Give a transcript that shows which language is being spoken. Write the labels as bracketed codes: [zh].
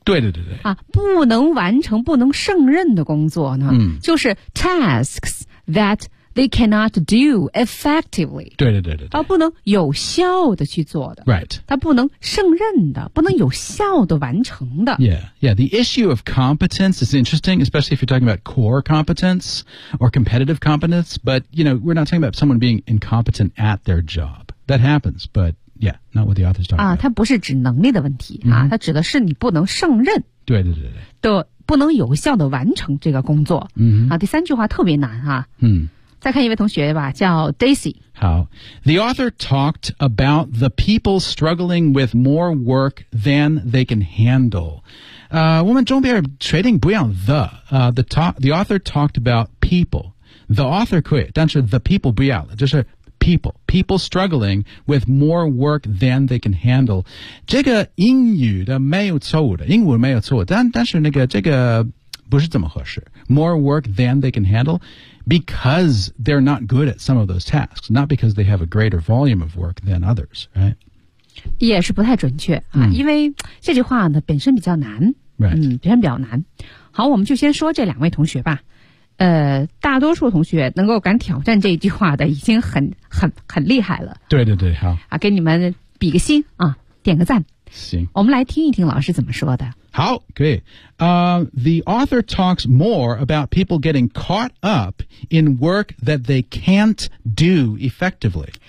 [zh] 对对对对。啊不能完成不能胜任的工作呢、 [en] mm. [zh] 就是 [en] tasks that they cannot do effectively. [zh] 对对对 对, 对。啊不能有效的去做的。 [en] Right. [zh] 他不能胜任的不能有效的完成的。 [en] Yeah. Yeah, the issue of competence is interesting, especially if you're talking about core competence or competitive competence. But, you know, we're not talking about someone being incompetent at their job. That happens, but yeah, not what the author's talking about. [zh] 它不是指能力的问题、 [en] mm-hmm. [zh] 啊、它指的是你不能胜任。对对对对。不能有效地完成这个工作。 [en] Mm-hmm. [zh] 啊、第三句话特别难啊。嗯。再看一位同学吧叫 Daisy。好。 [en] The author talked about the people struggling with more work than they can handle. [zh] 我们中边确定不要 [en] the author talked about people. [zh] The author 可以但是 the people 不要了就是 people. [en] People struggling with more work than they can handle. [zh] 这个英语的没有错误的英文没有错误但是那个这个不是怎么合适。 [en] More work than they can handle because they're not good at some of those tasks, not because they have a greater volume of work than others, right? [zh] 也是不太准确、啊嗯、因为这句话呢本身比较难。 [en] Right. [zh] 嗯，表现比较难。好，我们就先说这两位同学吧。大多数同学能够敢挑战这一句话的，已经很厉害了。对对对，好啊，给你们比个心啊，点个赞。行，我们来听一听老师怎么说的。好，可以。 [en] The author talks more about people getting caught up in work that they can't do effectively.